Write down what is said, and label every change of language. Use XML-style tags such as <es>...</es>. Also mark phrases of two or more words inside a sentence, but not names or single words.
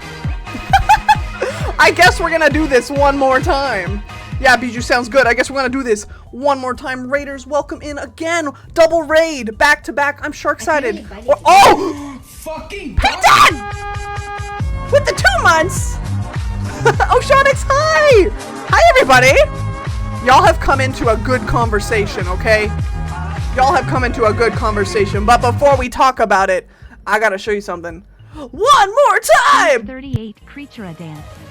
<en>I guess we're gonna do this one more time. Yeah, Bijou sounds good. I guess we're gonna do this one more time. Raiders, welcome in again. Double raid, back to back. I'm Sharksided. Oh! Fucking Painted! With the 2 months! Oceanix, hi! Hi, everybody! Y'all have come into a good conversation, okay? Y'all have come into a good conversation, but before we talk about it, I gotta show you something. One more time! 38 creature a dance.</en>